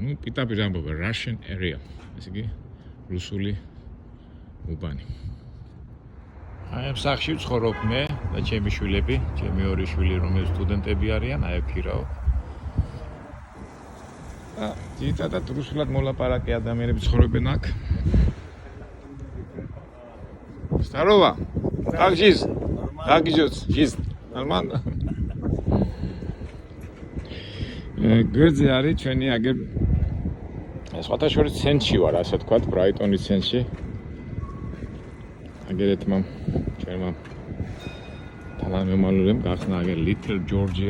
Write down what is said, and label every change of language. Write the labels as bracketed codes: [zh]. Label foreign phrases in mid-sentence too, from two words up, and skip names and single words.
[ka] ნუ პირდაპირ ამბობა [en] Russian area, [ka] ესე იგი რუსული უბანი. აი ამ სახლში ვცხოვრობ მე და ჩემი შვილები, ჩემი ორი შვილი, რომლებიც სტუდენტები არიან, აი აქირავ. და ძირითადად რუსულად მოლაპარაკე ადამიანები ცხოვრობენ აქ. [ru] Здорово. Как жизнь? Как идет жизнь? Нормально? [ka] გვერდზე არის ჩვენი აგერ სხვათა შორის ცენტრში ვარ, ასე თქვათ, ბრაიტონის ცენტრში. აგერ ეთმა ჩვენმა თანამემამულემ გახსნა აგერ Little Georgia.